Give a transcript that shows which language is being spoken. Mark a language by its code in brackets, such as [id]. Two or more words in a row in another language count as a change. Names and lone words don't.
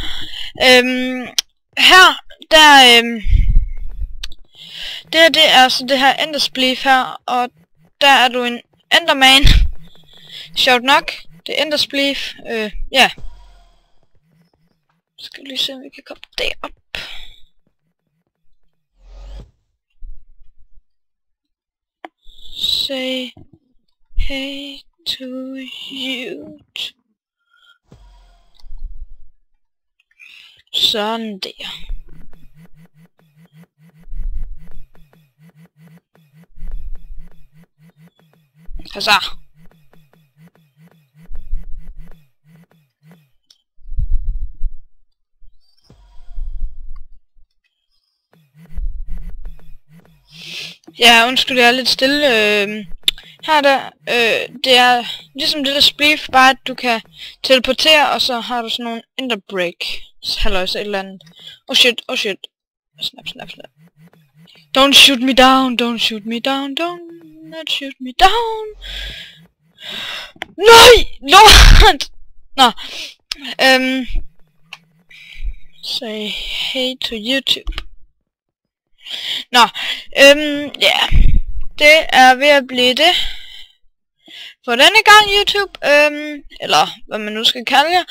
[da] Her, der det er så det her enderspleef her, og der er du en enderman. Sjovt nok, det er enderspleef, ja. Skal vi lige se, om vi kan komme derop. [en] Say hey to you. [da] Sådan der. Så. Ja, undskyld, jeg er lidt stille. Her der, det er ligesom det der spleef, bare at du kan teleportere, og så har du sådan nogle enderbreak. Halløjse et eller andet. [en] Oh shit, oh shit. Snap, snap, snap. Don't shoot me down, don't shoot me down, don't not shoot me down. [da] Nej! Lort! Nå. [en] Say hey to YouTube. [da] Nå, ja. Det er ved at blive det. For denne gang YouTube, eller hvad man nu skal kalde jer.